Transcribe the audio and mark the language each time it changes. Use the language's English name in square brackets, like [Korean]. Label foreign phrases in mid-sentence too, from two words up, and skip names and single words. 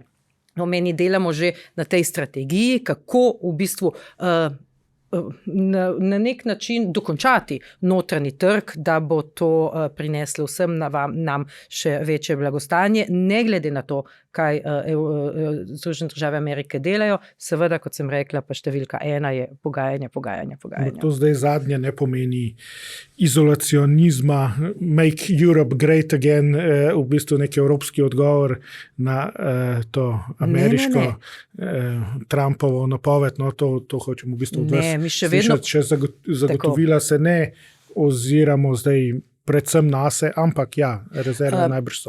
[Slovenian] Mi delamo že na tej strategiji, kako v bistvu na nek način dokončati notranji trg, da bo to prineslo vsem nam še večje blagostanje, ne glede na to, kaj Združene države Amerike delajo. Seveda, kot sem rekla, pa številka 1 je pogajanja. To zdaj zadnje ne pomeni izolacionizma, [English] make Europe great again, [Slovenian] v bistvu nek evropski odgovor na to ameriško Trumpovo napoved, no to hočemo v bistvu slišati, če zagotovila se ne oziramo zdaj predvsem nase, ampak ja, rezerve najbrž so.